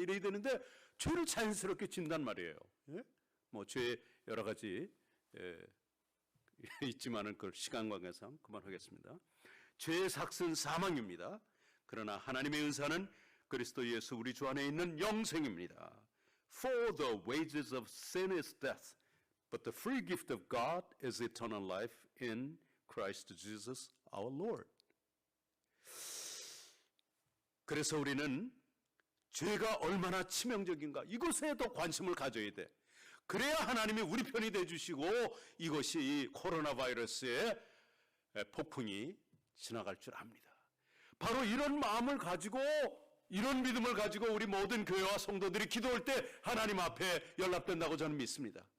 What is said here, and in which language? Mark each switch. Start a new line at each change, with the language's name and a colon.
Korean: 이래야 되는데 죄를 자연스럽게 짓단 말이에요. 예? 뭐 죄 여러 가지 있지만은 그 시간 관계상 그만하겠습니다. 죄의 삭은 사망입니다. 그러나 하나님의 은사는 그리스도 예수 우리 주 안에 있는 영생입니다.
English: For the wages of sin is death, but the free gift of God is eternal life in Christ Jesus our Lord.
Korean: 그래서 우리는 죄가 얼마나 치명적인가 이것에 더 관심을 가져야 돼. 그래야 하나님이 우리 편이 돼주시고 이것이 코로나 바이러스의 폭풍이 지나갈 줄 압니다. 바로 이런 마음을 가지고 이런 믿음을 가지고 우리 모든 교회와 성도들이 기도할 때 하나님 앞에 연락된다고 저는 믿습니다.